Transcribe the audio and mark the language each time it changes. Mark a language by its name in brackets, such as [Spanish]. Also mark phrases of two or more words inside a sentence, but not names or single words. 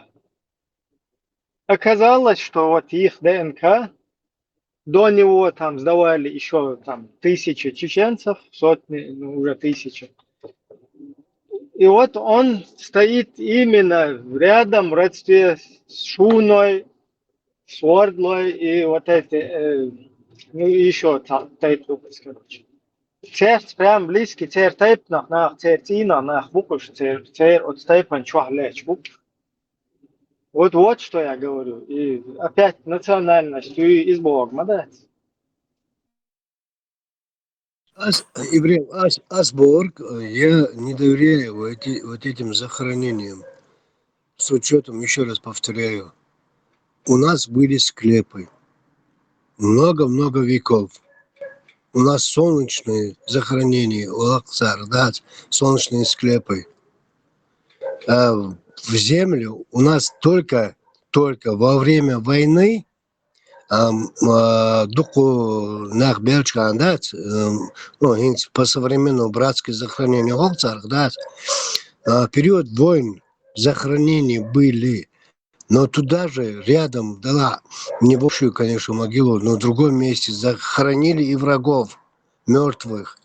[Russian] Оказалось, что вот их ДНК, до него там сдавали еще там тысячи чеченцев, сотни, ну, уже тысячи. И вот он стоит именно рядом в родстве с Шуной, с Ордлой и вот эти, ну еще там, короче. Церт прям близкий, [Ingush] церт тайп нах церт ина нах букуш, церт от тайпан чуахлеч букуш. [Russian] Вот что я говорю. И опять национальность и избогма, да? Ибрим, Асборг, я не доверяю вот этим захоронениям. С учетом, еще раз повторяю, у нас были склепы много-много веков. У нас солнечные захоронения, Улаксар, да, солнечные склепы. А в землю у нас только во время войны [Ingush] дуку нах белчка, [Russian] да, ну, по современному братское захоронение Улаксар, да, период войн захоронения были. Но туда же рядом дала небольшую, конечно, могилу, но в другом месте захоронили и врагов мертвых.